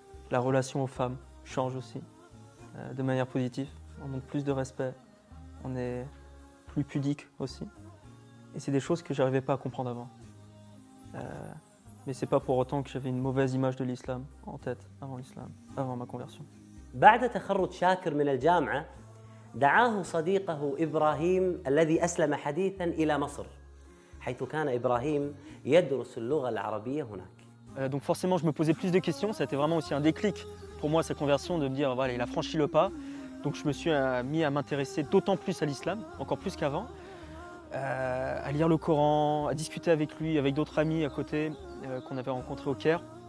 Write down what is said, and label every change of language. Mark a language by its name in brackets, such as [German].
[French] La relation aux femmes change aussi, de manière positive. On montre plus de respect, on est plus pudique aussi. Et c'est des choses que je n'arrivais pas à comprendre avant. Mais ce n'est pas pour autant que j'avais une mauvaise image de l'islam en tête avant l'islam, avant ma conversion. [Arabic] بعد تخرج شاكر من الجامعة دعاه صديقه إبراهيم الذي أسلم حديثاً إلى مصر حيث كان إبراهيم يدرس اللغة العربية هناك. [French] Donc forcément, je me posais plus de questions. Ça a été vraiment aussi un déclic pour moi, cette conversion, de me dire, voilà, il a franchi le pas. Donc je me suis mis à m'intéresser d'autant plus à l'islam, encore plus qu'avant, à lire le Coran, à discuter avec lui, avec d'autres amis à côté qu'on avait rencontrés au Caire.